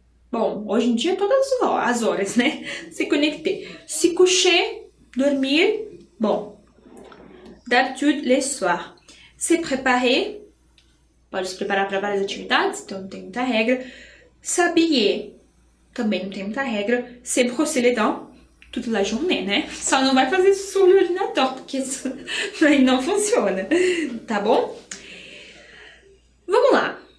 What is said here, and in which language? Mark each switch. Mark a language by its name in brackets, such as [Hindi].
[Portuguese] Bom, hoje em dia todas as horas, né? [French] Se connecter. Se coucher, dormir. Bon, d'habitude les soirs. [Portuguese] Se préparer, pode se preparar para várias atividades, então não tem muita regra. [French] S'habiller, também não tem muita regra. Se brosser les dents, toute la journée, né? [Portuguese] Só não vai fazer isso sobre o ordinateur, porque isso aí não funciona, tá bom? Vamos lá.